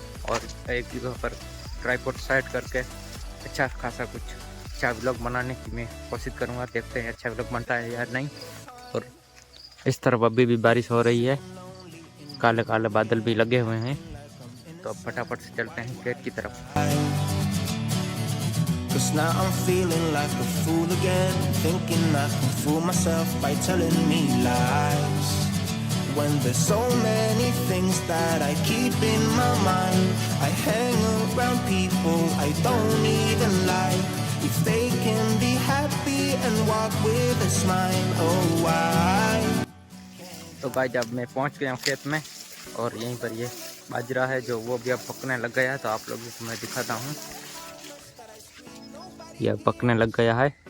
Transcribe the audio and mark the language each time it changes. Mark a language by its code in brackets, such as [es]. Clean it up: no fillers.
[hi] और एक जगह पर ट्राइपॉड साइड करके अच्छा खासा कुछ अच्छा व्लॉग बनाने की मैं कोशिश करूँगा। देखते हैं अच्छा व्लॉग बनता है या नहीं। और इस तरफ अभी भी बारिश हो रही है, काले काले बादल भी लगे हुए हैं। तो अब फटाफट से चलते हैं खेत की तरफ। [en] Cause now I'm feeling like a fool again, thinking I can fool myself by telling me lies. When there's so many things that I keep in my mind, I hang around people I don't even like. If they can be happy and walk with a smile. Oh, why? [hi] तो guys अब मैं पहुंच गया हूँ खेत में और यहीं पर ये बाजरा है जो वो भी अब पकने लग गया है। तो आप लोगों को मैं दिखाता हूँ, ये पकने लग गया है।